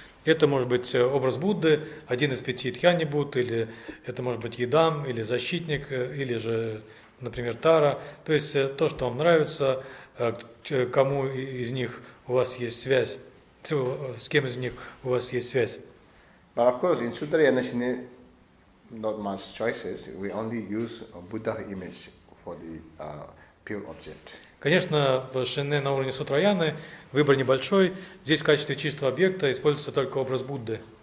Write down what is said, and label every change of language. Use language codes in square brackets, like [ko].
[ru] Это может быть образ Будды, один из 5 тхьяни Будд, или это может быть Йидам, или защитник, или же, например, Тара. То есть то, что вам нравится, кому из них у вас есть связь, с кем из них у вас есть связь. [en] But of course, in Sutrayana Shine, not much choices. We only use a Buddha image for the pure object. [ru] Конечно, в шине на уровне сутраяны выбор небольшой. Здесь в качестве чистого объекта используется только образ Будды.